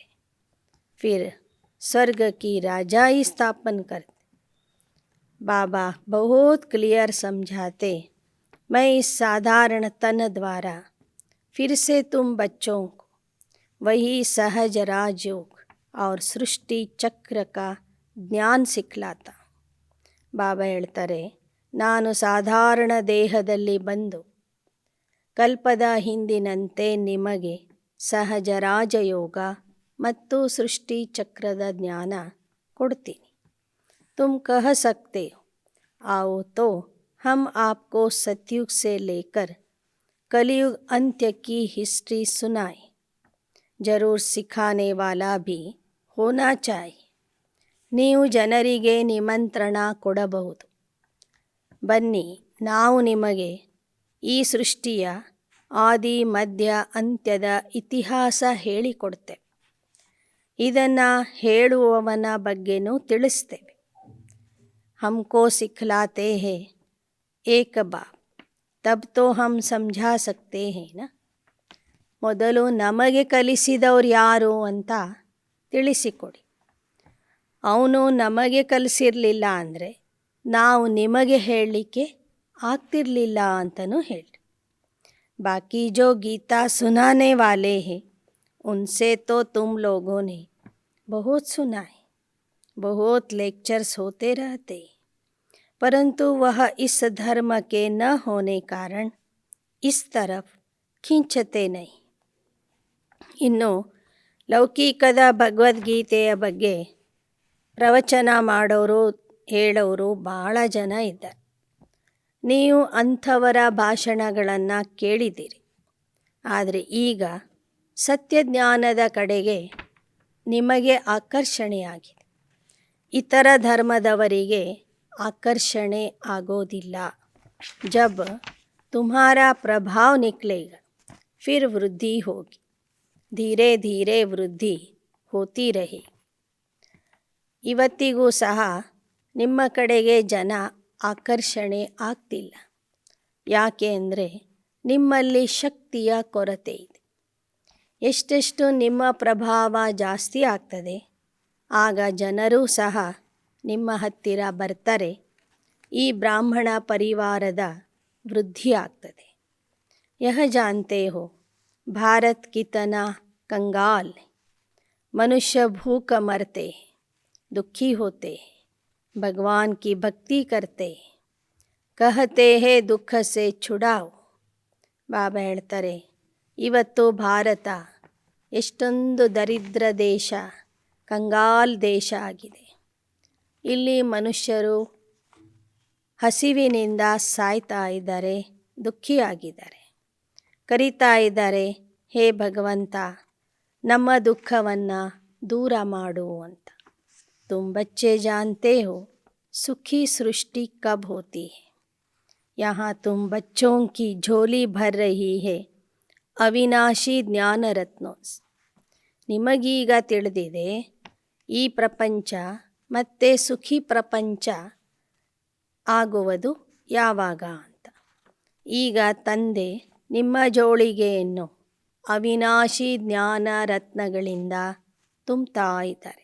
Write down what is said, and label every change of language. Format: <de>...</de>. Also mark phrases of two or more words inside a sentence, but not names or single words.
<hi>फिर स्वर्ग की राजाई स्थापन करते. बाबा बहुत क्लियर समझाते, मैं इस साधारण तन द्वारा फिर से तुम बच्चों को वही सहज राजयोग और सृष्टि चक्र का ज्ञान सिखलाता.</hi> <kn>ಬಾಬಾ ಹೇಳ್ತಾರೆ, ನಾನು ಸಾಧಾರಣ ದೇಹದಲ್ಲಿ ಬಂದು ಕಲ್ಪದ ಹಿಂದಿನಂತೆ ನಿಮಗೆ ಸಹಜ ರಾಜಯೋಗ ಮತ್ತು ಸೃಷ್ಟಿ ಚಕ್ರದ ಜ್ಞಾನ ಕೊಡ್ತೀನಿ.</kn> <hi>तुम कह सकते हो आओ तो हम आपको सतयुग से लेकर कलयुग अंत्य की हिस्ट्री सुनाए. जरूर सिखाने वाला भी होना चाहिए.</hi> <kn>ನೀವು ಜನರಿಗೆ ನಿಮಂತ್ರಣ ಕೊಡಬಹುದು. ಬನ್ನಿ, ನಾವು ನಿಮಗೆ ಈ ಸೃಷ್ಟಿಯ ಆದಿ ಮಧ್ಯ ಅಂತ್ಯದ ಇತಿಹಾಸ ಹೇಳಿಕೊಡ್ತೇವೆ. ಇದನ್ನು ಹೇಳುವವನ ಬಗ್ಗೆನೂ ತಿಳಿಸ್ತೇವೆ.</kn> <hi>हमको सिखलाते हैं एक बाप, तब तो हम समझा सकते हैं ना.</hi> <kn>ಮೊದಲು ನಮಗೆ ಕಲಿಸಿದವ್ರು ಯಾರು ಅಂತ ತಿಳಿಸಿಕೊಡಿ. ಅವನು ನಮಗೆ ಕಲಿಸಿರಲಿಲ್ಲ ಅಂದರೆ ನಾವು ನಿಮಗೆ ಹೇಳಲಿಕ್ಕೆ ಆಗ್ತಿರಲಿಲ್ಲ ಅಂತಲೂ ಹೇಳಿ.</kn> <hi>बाकी जो गीता सुनाने वाले हैं उनसे तो तुम लोगों ने बहुत सुना है. बहुत लेक्चर्स होते रहते, परंतु वह इस धर्म के न होने कारण इस तरफ खींचते नहीं.</hi> <kn>ಇನ್ನು ಲೌಕಿಕದ ಭಗವದ್ಗೀತೆಯ ಬಗ್ಗೆ ಪ್ರವಚನ ಮಾಡೋರು ಹೇಳೋರು ಭಾಳ ಜನ ಇದ್ದಾರೆ. ನೀವು ಅಂಥವರ ಭಾಷಣಗಳನ್ನು ಕೇಳಿದ್ದೀರಿ. ಆದರೆ ಈಗ ಸತ್ಯಜ್ಞಾನದ ಕಡೆಗೆ ನಿಮಗೆ ಆಕರ್ಷಣೆಯಾಗಿದೆ. ಇತರ ಧರ್ಮದವರಿಗೆ ಆಕರ್ಷಣೆ ಆಗೋದಿಲ್ಲ.</kn> <hi>ಜಬ್ तुम्हारा प्रभाव निकलेगा फिर वृद्धि होगी. धीरे धीरे वृद्धि होती रहे.</hi> <kn>ಇವತ್ತಿಗೂ ಸಹ ನಿಮ್ಮ ಕಡೆಗೆ ಜನ ಆಕರ್ಷಣೆ ಆಗ್ತಿಲ್ಲ. ಯಾಕೆ ಅಂದರೆ ನಿಮ್ಮಲ್ಲಿ ಶಕ್ತಿಯ ಕೊರತೆ ಇದೆ. ಎಷ್ಟೆಷ್ಟು ನಿಮ್ಮ ಪ್ರಭಾವ ಜಾಸ್ತಿ ಆಗ್ತದೆ, ಆಗ ಜನರೂ ಸಹ ನಿಮ್ಮ ಹತ್ತಿರ ಬರ್ತಾರೆ. ಈ ಬ್ರಾಹ್ಮಣ ಪರಿವಾರದ ವೃದ್ಧಿ ಆಗ್ತದೆ.</kn> <hi>यह जानते हो भारत कितना कंगाल है. मनुष्य भूख मरते हैं, दुखी होते हैं, भगवान की भक्ति करते हैं, कहते हैं दुख से छुड़ाओ.</hi> <kn>ಬಾಬಾ ಹೇಳ್ತಾರೆ, ಇವತ್ತು ಭಾರತ ಎಷ್ಟೊಂದು ದರಿದ್ರ ದೇಶ, ಕಂಗಾಲ್ ದೇಶ ಆಗಿದೆ. ಇಲ್ಲಿ ಮನುಷ್ಯರು ಹಸಿವಿನಿಂದ ಸಾಯ್ತಾ ಇದ್ದಾರೆ, ದುಃಖಿಯಾಗಿದ್ದಾರೆ, ಕರೀತಾ ಇದ್ದಾರೆ, ಹೇ ಭಗವಂತ ನಮ್ಮ ದುಃಖವನ್ನು ದೂರ ಮಾಡು ಅಂತ.</kn> <hi>तुम बच्चे जानते हो सुखी सृष्टि कब होती है. यहाँ तुम बच्चों की झोली भर रही है अविनाशी ज्ञान रत्नोंसे.</hi> <kn>ನಿಮಗೀಗ ತಿಳಿದಿದೆ ಈ ಪ್ರಪಂಚ ಮತ್ತೆ ಸುಖಿ ಪ್ರಪಂಚ ಆಗುವುದು ಯಾವಾಗ ಅಂತ. ಈಗ ತಂದೆ ನಿಮ್ಮ ಜೋಳಿಗೆಯನ್ನು ಅವಿನಾಶಿ ಜ್ಞಾನ ರತ್ನಗಳಿಂದ ತುಂಬುತ್ತಾ ಇದ್ದಾರೆ.</kn>